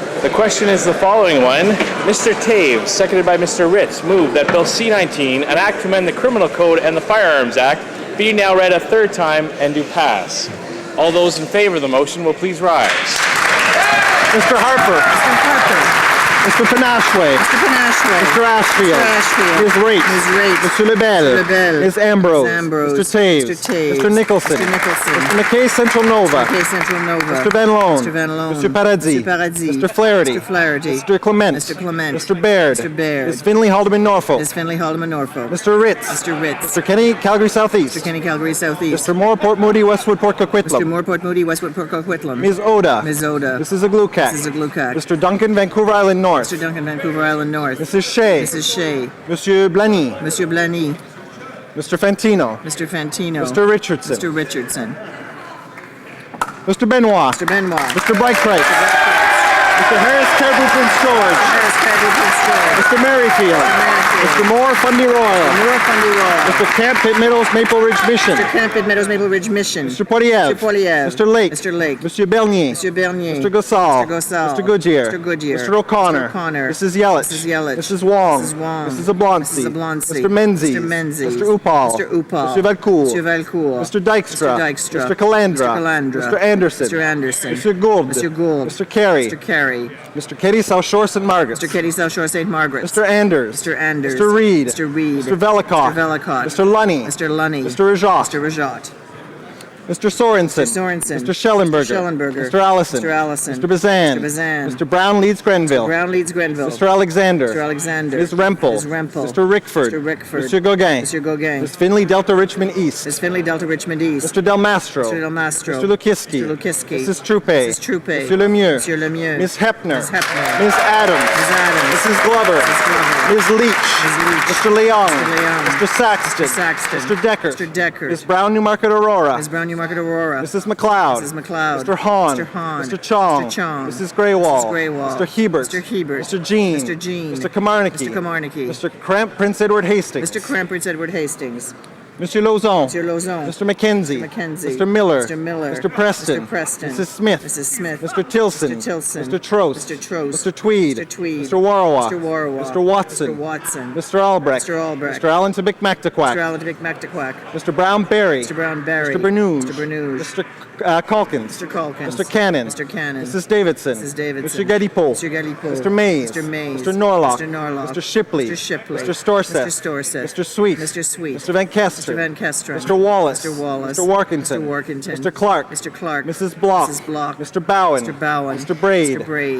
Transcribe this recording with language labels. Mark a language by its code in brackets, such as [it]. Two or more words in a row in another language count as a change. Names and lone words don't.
[en] question is the following one. Mr. Taves, seconded by Mr. Ritz, move that Bill C-19, an act to amend the Criminal Code and the Firearms Act, be now read a third time and do pass. All those in favor of the motion will please rise. Mr. Harper. Mr. Harper. Mr. Panashway. Mr. Panashway. Mr. Ashfield. Mr. Ashfield. Ms. Raitt. Ms. Raitt. Mr. Lebel. Mr. Lebel. Ms. Ambrose. Ms. Ambrose. Mr. Taves. Mr. Taves. Mr. Nicholson. Mr. Nicholson. Mr. McKay Central Nova. McKay Central Nova. Mr. Van Loan. Mr. Van Loan. Mr. Paradis. Mr. Paradis. Mr. Flaherty. Mr. Flaherty. Mr. Clement. Mr. Clement. Mr. Baird. Mr. Baird. Ms. Finley Haldeman Norfolk. Ms. Finley Haldeman Norfolk. Mr. Ritz. Mr. Ritz. Mr. Kenny Calgary Southeast. Mr. Kenny Calgary Southeast. Mr. Moore Port Moody Westwood Port Coquitlam. Mr. Moore Port Moody Westwood Port Coquitlam. Ms. Oda. Ms. Oda. Mrs. Aglukat. Mrs. Aglukat. Mr. Duncan Vancouver Island North. Mr. Duncan Vancouver Island North. Mrs. Shea. Mrs. Shea. Monsieur Blany. Monsieur Blany. Mr. Fantino. Mr. Fantino. Mr. Richardson. Mr. Richardson. Mr. Benoit. Mr. Benoit. Mr. Bryce. Mr. Harris Caribou Prince George. Harris Caribou Prince George. Mr. Merrifield. Mr. Moore Fundy Royal. Moore Fundy Royal. Mr. Camp Pitt Meadows Maple Ridge Mission. Mr. Camp Pitt Meadows Maple Ridge Mission. Mr. Poiliev. Mr. Poiliev. Mr. Lake. Mr. Lake. Monsieur Bernier. Monsieur Bernier. Mr. Gossal. Mr. Gossal. Mr. Goodyear. Mr. Goodyear. Mr. O'Connor. Mr. O'Connor. Mrs. Yelich. Mrs. Yelich. Mrs. Wong. Mrs. Wong. Mrs. Oblonsky. Mrs. Oblonsky. Mr. Menzies. Mr. Menzies. Mr. Upal. Mr. Upal. Mr. Valcourt. Mr. Valcourt. Mr. Dykstra. Mr. Dykstra. Mr. Calandra. Mr. Calandra. Mr. Anderson. Mr. Anderson. Mr. Gould. Mr. Gould. Mr. Carey. Mr. Carey. Mr. Katie South Shore St. Margaret's. Mr. Katie South Shore St. Margaret's. Mr. Anders. Mr. Anders. Mr. Reed. Mr. Reed. Mr. Velikot. Mr. Velikot. Mr. Lunny. Mr. Lunny. Mr. Rajat. Mr. Rajat. Mr. Sorensen. Mr. Sorensen. Mr. Schellenberger. Mr. Schellenberger. Mr. Allison. Mr. Allison. Mr. Bazan. Mr. Bazan. Mr. Brown Leeds Grenville. Brown Leeds Grenville. Mr. Alexander. Mr. Alexander. Ms. Rempel. Ms. Rempel. Mr. Rickford. Mr. Rickford. Mr. Gauguin. Mr. Gauguin. Ms. Finley Delta Richmond East. Ms. Finley Delta Richmond East. Mr. Del Mastro. Mr. Del Mastro. Mr. Lukiski. Mr. Lukiski. Mrs. Troupe. Mrs. Troupe. Mr. Lemieux. Monsieur Lemieux. Ms. Hepner. Ms. Hepner. Ms. Adams. Ms. Adams. Mrs. Glover. Mrs. Glover. Ms. Leach. Ms. Leach. Mr. Leong. Mr. Leong. Mr. Saxton. Mr. Saxton. Mr. Decker. Mr. Decker. Ms. Brown Newmarket Aurora. Ms. Brown Newmarket Aurora. Mrs. McLeod. Mrs. McLeod. Mr. Hahn. Mr. Hahn. Mr. Chong. Mr. Chong. Mrs. Greywall. Mrs. Greywall. Mr. Hebert. Mr. Hebert. Mr. Jean. Mr. Jean. Mr. Kamarnicki. Mr. Kamarnicki. Mr. Cramp Prince Edward Hastings. Mr. Crampers Edward Hastings. Monsieur Lauzon. Mr. Lauzon. Mr. McKenzie. Mr. McKenzie. Mr. Miller. Mr. Miller. Mr. Preston. Mr. Preston. Mrs. Smith. Mrs. Smith. Mr. Tilson. Mr. Tilson. Mr. Trost. Mr. Trost. Mr. Tweed. Mr. Tweed. Mr. Warwa. Mr. Warwa. Mr. Watson. Mr. Watson. Mr. Albrecht. Mr. Albrecht. Mr. Allen to McMactaquack. Mr. Allen to McMactaquack. Mr. Brown Berry. Mr. Brown Berry. Mr. Bernouge. Mr. Bernouge. Mr. Calkins. Mr. Calkins. Mr. Cannon. Mr. Cannon. Mrs. Davidson. Mrs. Davidson. Mr. Galipo. Mr. Galipo. Mr. Mays. Mr. Mays. Mr. Norlock. Mr. Norlock. Mr. Shipley. Mr. Shipley. Mr. Storseth. Mr. Storseth. Mr. Sweet. Mr. Sweet. Mr. Van Kester. Mr. Van Kesteren. Mr. Wallace. Mr. Wallace. Mr. Warkington. Mr. Warkington. Mr. Clark. Mr. Clark. Mrs. Block. Mrs. Block. Mr. Bowen. Mr. Bowen. Mr. Braid. Mr. Braid.